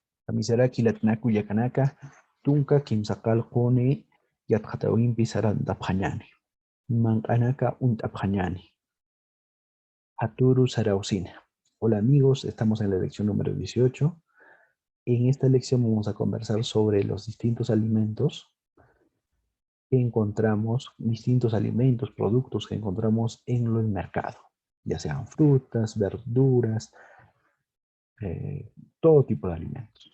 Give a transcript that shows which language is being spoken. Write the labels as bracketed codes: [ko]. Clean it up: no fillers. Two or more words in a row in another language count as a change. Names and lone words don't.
[ay] Kamisaraki latnaku yakanaka, tunka kimsaqalquni yatqatawinpi sarandapqañani. Manqanaka untapqañani. Haturu Sarausina. [es] Hola amigos, estamos en la lección número 18. En esta lección vamos a conversar sobre los distintos alimentos que encontramos, productos que encontramos en el mercado, ya sean frutas, verduras, todo tipo de alimentos.